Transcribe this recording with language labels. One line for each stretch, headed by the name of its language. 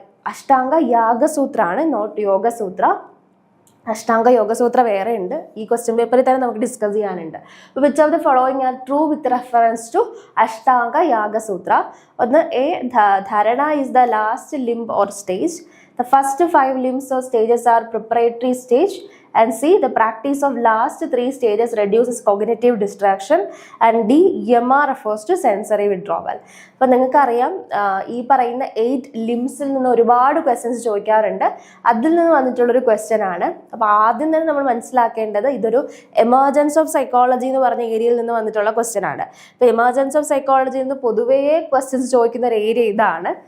Malayalam: അഷ്ടാംഗ യാഗസൂത്ര ആണ്, നോട്ട് യോഗസൂത്ര. അഷ്ടാംഗ യോഗസൂത്ര വേറെ ഉണ്ട്, ഈ ക്വസ്റ്റ്യൻ പേപ്പറിൽ തന്നെ നമുക്ക് ഡിസ്കസ് ചെയ്യാനുണ്ട്.
English: Which of the following are true with reference to Ashtanga Yogasutra? ഒന്ന്, A dharana is the last limb or stage. The first 5 limbs or stages are preparatory stage and C the practice of last 3 stages reduces cognitive distraction, and D EMR refers to sensory withdrawal.
Malayalam: അപ്പം നിങ്ങൾക്കറിയാം ഈ പറയുന്ന 8 ലിംസിൽ നിന്ന് ഒരുപാട് questions ചോദിക്കാറുണ്ട്. അതിൽ നിന്ന് വന്നിട്ടുള്ളൊരു question ആണ്. അപ്പോൾ ആദ്യം തന്നെ നമ്മൾ മനസ്സിലാക്കേണ്ടത് ഇതൊരു എമർജൻസ് ഓഫ് സൈക്കോളജി എന്ന് പറഞ്ഞ ഏരിയയിൽ നിന്ന് വന്നിട്ടുള്ള ക്വസ്റ്റ്യൻ ആണ്. അപ്പോൾ എമർജൻസ് ഓഫ് സൈക്കോളജിയിൽ നിന്ന് പൊതുവേ ക്വസ്റ്റ്യൻസ് ചോദിക്കുന്ന ഒരു ഏരിയ ഇതാണ്.